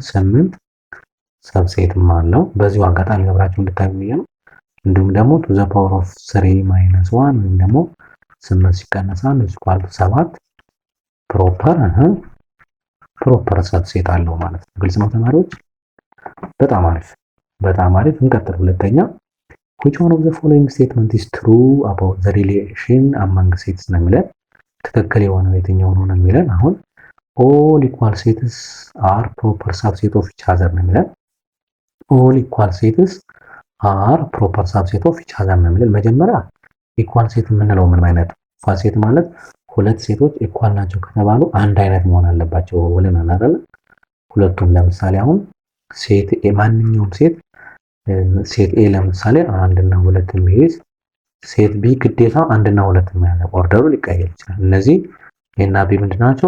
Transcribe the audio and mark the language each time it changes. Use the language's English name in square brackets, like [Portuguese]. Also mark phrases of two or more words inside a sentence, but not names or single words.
[Amharic] 8 ሰብሴትም አለው። በዚሁ አጋጣሚ አብራችሁ እንድታዩ ነው። እንዲሁም ደግሞ [English] to the power of 3 minus 1 [Amharic] ወይም ደግሞ 8 ሲቀነስ 1 [English] equal to 7 proper subset [Amharic] አለው ማለት ነው። ግልጽ ነው ተማሪዎች? በጣም አሪፍ። እንቀጥል። ሁለተኛ [English] which one of the following statement is true about the relation among sets [Amharic] ነው የሚለን። ትክክል የሆነው የትኛው ነው የሚለን። አሁን [English] all equal sets are proper subset of each other [Amharic] ነው የሚለን። [English] all equal sets are proper subset of each other [Amharic] ነው የሚለን። መጀመሪያ [English] equal set [Amharic] የምንለው ምን ማለት ነው? [English] equal set [Amharic] ማለት ሁለት ሴቶች ኢኳል ናቸው ከተባሉ አንድ አይነት መሆን አለባቸው ብለናል አይደል? ሁለቱም ለምሳሌ አሁን [English] set A [Amharic] ማንኛውም [English] set A [Amharic] ለምሳሌ 1 እና 2 የሚይዝ [English] set B [Amharic] ግዴታ 1 እና 2 የሚያዝ ኦርደሩ ሊቀየር ይችላል። እነዚህ ኤ እና ቢ ምንድናቸው?